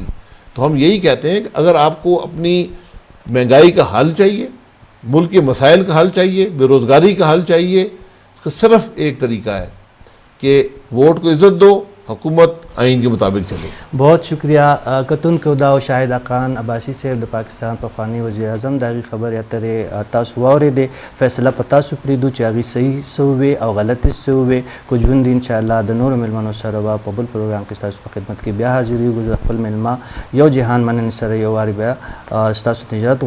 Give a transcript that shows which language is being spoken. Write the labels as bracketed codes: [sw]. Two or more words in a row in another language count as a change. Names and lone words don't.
[ur] تو ہم یہی کہتے ہیں کہ اگر آپ کو اپنی مہنگائی کا حل چاہیے، ملک کے مسائل کا حل چاہیے، بے روزگاری کا حل چاہیے، اس کا صرف ایک طریقہ ہے کہ ووٹ کو عزت دو، حکومت آئین کے مطابق چلے. [ps] بہت شکریہ. کتون کو دا شاہد خان عباسی صاحب د پاکستان پخوانی وزیر اعظم داغي خبر یا ترې تاسو واورېدې. فیصله په تاسو پرېږدو چې هغې صحیح څه ووې او غلطې څه ووې. کو ژوند دي انشاءالله د نورو مېلمنو سره به په بل پروګرام کې ستاسو په خدمت کې بیا حاضرېږو. زه خپل مېلمه یو جهان مننې سره یو وارې بیا ستاسو ته اجازت غواړم.